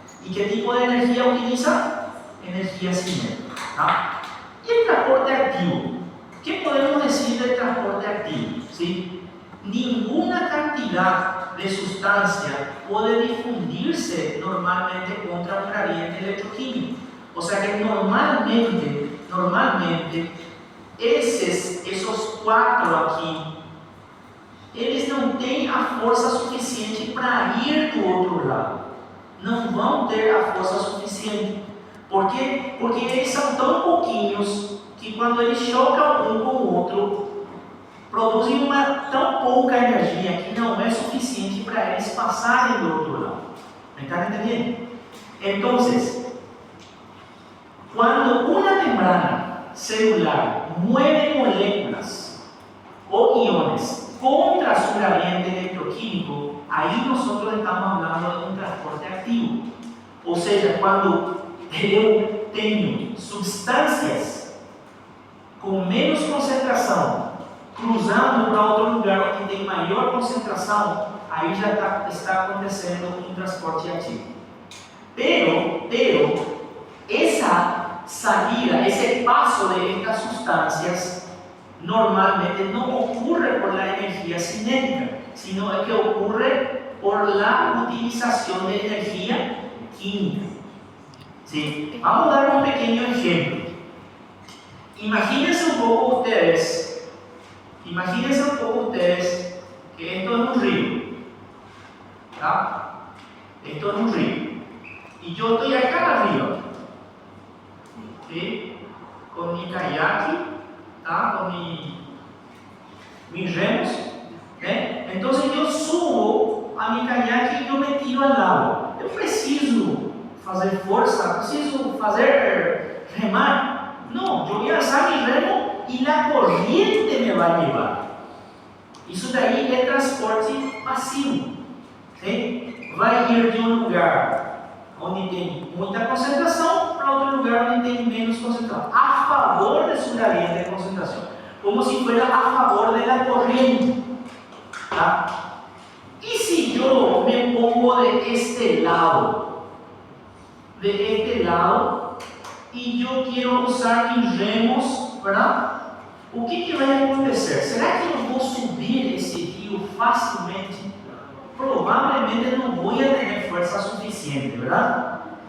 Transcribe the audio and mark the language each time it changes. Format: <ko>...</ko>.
<es>¿Y qué tipo de energía utiliza? Energía cinética, ¿tá? Y el transporte activo. ¿Qué podemos decir del transporte activo? ¿Sí? Ninguna cantidad de sustancia puede difundirse normalmente contra un gradiente electroquímico. O sea que normalmente esos 4 aquí,</es> <pt>eles não têm a força suficiente para ir do outro lado. Não vão ter a força suficiente. Por quê? Porque eles são tão pouquinhos que quando eles chocam um com o outro, produzem uma tão pouca energia que não é suficiente para eles passarem do outro lado.</pt> <es>¿Me están entendiendo? Entonces, cuando una membrana celular mueve moléculas o iones contra su gradiente electroquímico, ahí nosotros estamos hablando de un transporte activo. O sea,</es> <pt>cuando eu tenho substâncias com menos concentração cruzando para outro lugar onde tem maior concentração, aí já está acontecendo um transporte ativo.</pt> <es>Pero esa salida, ese paso de estas sustancias normalmente no ocurre por la energía cinética, sino que ocurre por la utilización de energía química. ¿Sí? Vamos a dar un pequeño ejemplo. Imagínense un poco ustedes que esto es un río, ¿tá? Esto es un río y yo estoy acá arriba, ¿sí? Con mi kayak, ¿tá? Con mis remos, ¿eh? Entonces yo subo a mi kayak y yo me tiro al agua.</es> <pt>Eu preciso fazer força, preciso fazer remar.</pt> <es>No, yo voy a alzar mi remo y la corriente me va a llevar.</es> <pt>Isso daí é transporte passivo. ¿Sí? Vai ir de um lugar onde tem muita concentração para outro lugar onde tem menos concentração, a favor de su gradiente de concentração,</pt> <es>como si fuera a favor de la corriente. ¿Tá? Y si yo me pongo de este lado, y yo quiero usar mis remos, ¿verdad?</es> <pt>o que vai acontecer? Será que eu vou subir esse rio facilmente? Provavelmente não vou ter força suficiente, verdade?</pt>